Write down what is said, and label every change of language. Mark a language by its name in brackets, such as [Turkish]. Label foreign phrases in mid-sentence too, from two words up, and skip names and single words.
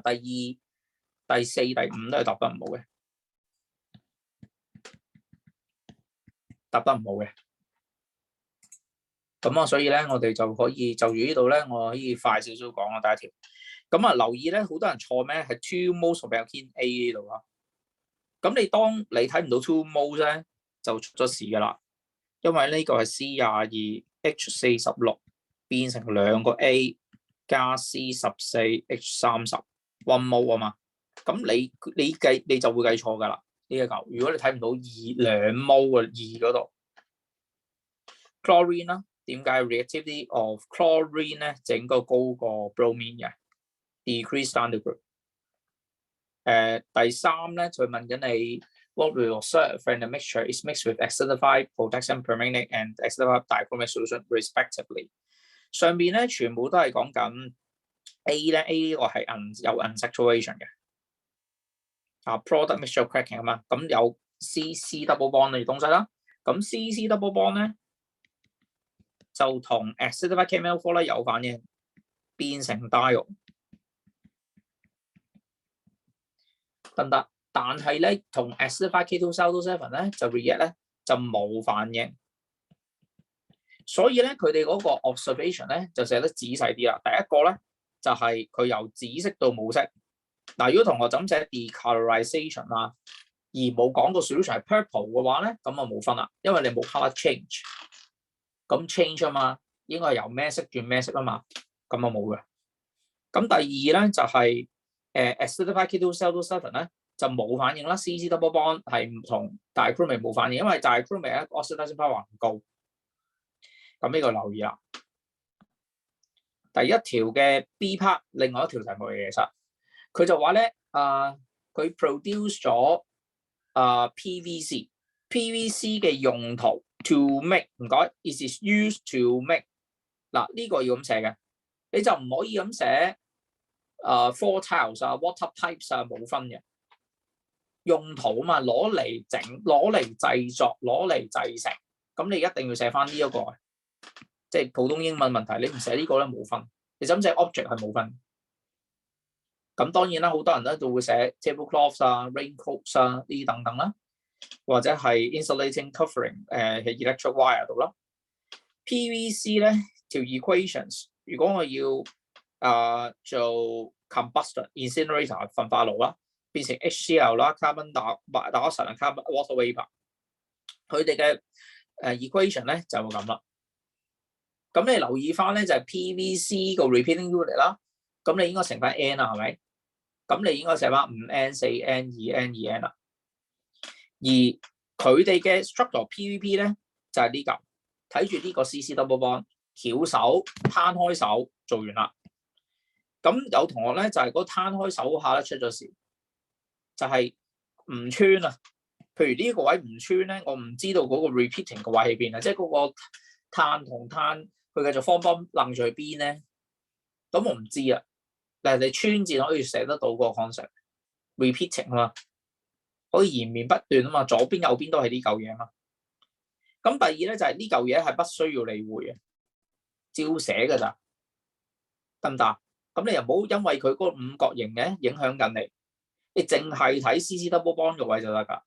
[Cantonese] 第2、第4、第5都係答得唔好嘅，答得唔好嘅。咁啊，所以咧我哋就可以就住呢度咧，我可以快少少講啦。第一條，咁啊留意咧，好多人錯咩？係 [English] two moles of alkene A [Cantonese] 呢度啊。咁你當你睇唔到 [English] two moles [Cantonese] 咧，就出咗事噶啦。因為呢個係 C22 H46 變成2個 A 加 C14 H30 [English] one mole [Cantonese] 啊嘛。咁你計你就會計錯噶啦呢一嚿。如果你睇唔到2 mole 嘅2嗰度 chlorine 啦。點解 [English] reactivity of chlorine [Cantonese] 咧整個高過 bromine 嘅 [English] decrease standard group？ [Cantonese] 第3咧就問緊你 [English] what will observe when the mixture is mixed with acidified potassium permanganate and acidified dichromate solution respectively。 [Cantonese] 上邊咧全部都係講緊 A 咧 A 呢個係有 unsaturation 嘅 [English] product mixture cracking [Cantonese] 啊嘛，咁有 [English] CC double bond [Cantonese] 嘅東西啦，咁 [English] CC double bond [Cantonese] 咧。就同 [English] acidified KML4 [Cantonese] 咧有反應，變成 diol 得唔得？但係咧同 [English] acidified K2SO7 [Cantonese] 咧就 react 咧就冇反應，所以咧佢哋嗰個 observation 咧就寫得仔細啲啦。第一個咧就係佢由紫色到冇色。嗱，如果同學就咁寫 decolorization 啦，而冇講個 solution 係 purple 嘅話咧，咁啊冇分啦，因為你冇 color change。咁 change 啊嘛，應該係由咩色轉咩色啊嘛，咁啊冇嘅。咁第二咧就係 [English] acidified K2SO7 [Cantonese] 咧就冇反應啦 ， [English] CC double bond [Cantonese] 係唔同 dichromate 冇反應，因為 dichromate 咧 [English] oxidation power [Cantonese] 唔高。咁呢個留意啦。第一條嘅 [English] B part， [Cantonese] 另外一條題目嘅其實佢就話咧佢 produce 咗PVC 嘅用途。 [English] To make [Cantonese] 唔該 ， [English] is used to make [Cantonese] 嗱呢個要咁寫嘅，你就唔可以咁寫 [English] floor tiles [Cantonese] 啊 [English] water pipes [Cantonese] 啊冇分嘅用途啊嘛，攞嚟整攞嚟製作攞嚟製成，咁你一定要寫翻呢一個，即係普通英文問題，你唔寫呢個咧冇分，你就咁寫 object 係冇分。咁當然啦，好多人咧都會寫 tablecloths 啊 raincoats 啊呢啲等等啦。或者係 [English] insulating covering [Cantonese] 喺 [English] electric wire [Cantonese] 度啦。PVC 咧條 equations， 如果我要做 [English] combustor incinerator [Cantonese] 焚化爐啦，變成 HCl 啦 [English] carbon dioxide carbon water vapor， [Cantonese] 佢哋嘅equation 咧就會咁啦。咁你留意翻咧就係 PVC 個 [English] repeating unit [Cantonese] 啦，咁你應該乘翻 n 啦，係咪？咁你應該寫翻5n 4n 2n 2n 啦。而佢哋嘅 structure PVP 咧就係呢嚿，睇住呢個 [English] CC double bond， [Cantonese] 翹手攤開手做完啦。咁有同學咧就係嗰攤開手下咧出咗事，就係唔穿啊。譬如呢個位唔穿咧，我唔知道嗰個 repeating 個位喺邊啊，即係嗰個碳同碳佢繼續方幫楞住去邊咧，咁我唔知啊。但係你穿字可以寫得到個 [English] concept repeating [Cantonese] 啊嘛，可以延綿不斷啊嘛，左邊右邊都係呢嚿嘢啊嘛。咁第二咧就係呢嚿嘢係不需要理會嘅，照寫㗎咋，得唔得？咁你又唔好因為佢嗰個五角形嘅影響緊你，你淨係睇 [English] CC double bond [Cantonese] 個位就得㗎。